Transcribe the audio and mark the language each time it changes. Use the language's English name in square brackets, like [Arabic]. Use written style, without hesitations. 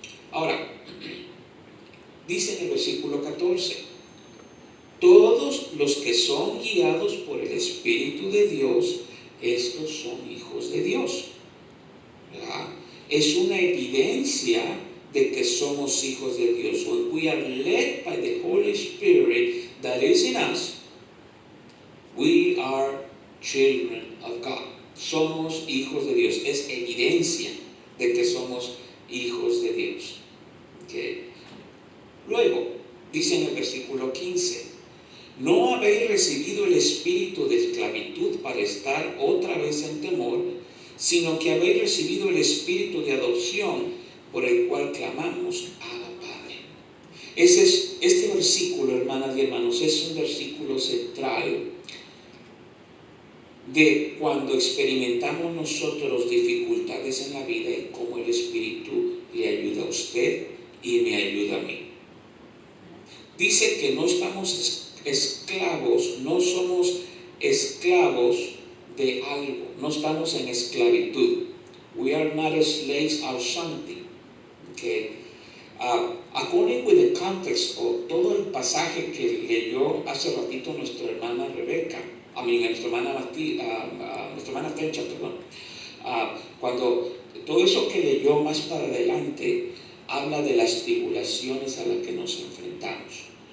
[Spanish] Ahora, dice en el versículo 14, todos los que son guiados por el Espíritu de Dios, estos son hijos de Dios. ¿Verdad? Es una evidencia de que somos hijos de Dios. [English] When we are led by the Holy Spirit that is in us, we are children of God. [Spanish] Somos hijos de Dios. Es evidencia de que somos hijos de Dios. Okay. Luego, dice en el versículo 15, no habéis recibido el espíritu de esclavitud para estar otra vez en temor, sino que habéis recibido el espíritu de adopción por el cual clamamos, Abba Padre. Este versículo, hermanas y hermanos, es un versículo central de cuando experimentamos nosotros dificultades en la vida y cómo el Espíritu le ayuda a usted y me ayuda a mí. Dice que no estamos esclavos, no somos esclavos de algo, no estamos en esclavitud. [English] We are not slaves of something. Okay. According with the context [Spanish] o todo el pasaje que leyó hace ratito nuestra hermana Rebeca, nuestra hermana Tencha, perdón. Cuando todo eso que leyó más para adelante habla de las tribulaciones a las que nos enfrentamos.